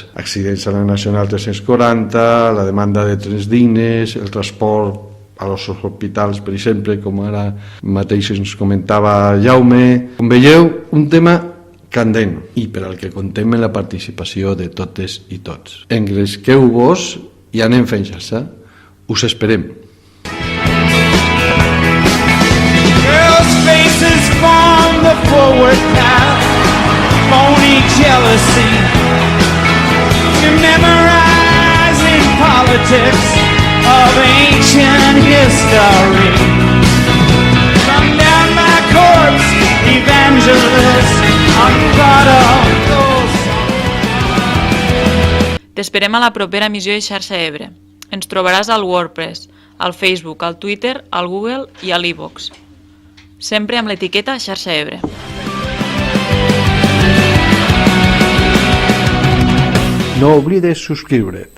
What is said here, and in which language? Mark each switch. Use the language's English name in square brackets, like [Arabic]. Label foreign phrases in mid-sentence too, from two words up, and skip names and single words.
[Catalan] Accidents a la Nacional 340, la demanda de trens dignes, el transport a els hospitals, per exemple, com ara mateix ens comentava Jaume. Com veieu, un tema candent i per al que contem amb la participació de totes i tots. Engresqueu-vos i anem fent xarxa. Us esperem. [English] Faces form the forward path, phony jealousy, you're memorizing politics of ancient history. Come down my corpse, evangelist, I'm part of those. [Catalan] T'esperem a la propera emissió de Xarxa Ebre. Ens trobaràs al WordPress, al Facebook, al Twitter, al Google i a l'Ivox. Sempre amb l'etiqueta Xarxa Ebre. No oblides subscriure't.